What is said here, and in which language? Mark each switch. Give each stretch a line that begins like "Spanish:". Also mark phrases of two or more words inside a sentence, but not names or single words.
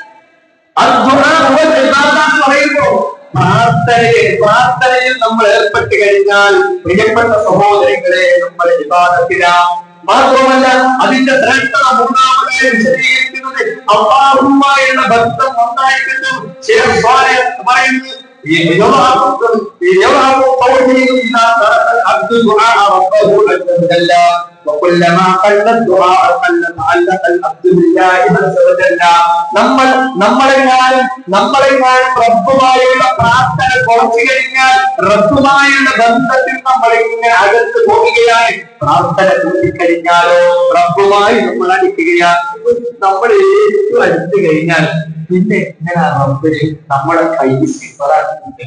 Malayalam: പറയുമ്പോ പ്രാർത്ഥനയിൽ നമ്മൾ ഏർപ്പെട്ട് കഴിഞ്ഞാൽ പ്രിയപ്പെട്ട സഹോദരങ്ങളെ, നമ്മൾ ഇബാദത്തിലാണ്. മാത്രമല്ല അതിന്റെ ശ്രേഷ്ഠത മൂന്നാമതായി വിശദീകരിക്കുന്നത് അല്ലാഹുവുമായുള്ള ബന്ധം നന്നായിരിക്കുന്നു.
Arabic: പറയുന്നത് وكلما قل الدعاء قل تعلق العبد بالله عز وجل.
Malayalam: നമ്മളെങ്ങാനും റബ്ബുമായുള്ള പ്രാർത്ഥന കുറച്ചു കഴിഞ്ഞാൽ റബ്ബുമായുള്ള ബന്ധത്തിൽ നമ്മൾ ഇങ്ങനെ അകത്ത് പോവുകയാണ്. പ്രാർത്ഥന കൂട്ടിക്കഴിഞ്ഞാലോ റബ്ബുമായി നമ്മൾ അടുക്കുകയാണ്. നമ്മൾ ഏറ്റവും അടുത്ത് കഴിഞ്ഞാൽ പിന്നെ എങ്ങനെ റബ്ബിന് നമ്മളെ കൈ സിഫറാക്കുന്നുണ്ട്.